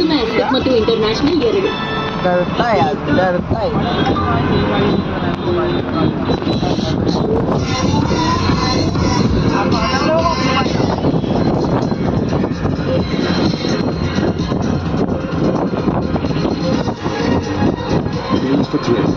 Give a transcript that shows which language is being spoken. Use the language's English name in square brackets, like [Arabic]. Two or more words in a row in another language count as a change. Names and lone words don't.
[Kannada] ಮತ್ತು ಇಂಟರ್ನ್ಯಾಷನಲ್ 2 [Hindi] डरता है [English] Deals for thrills.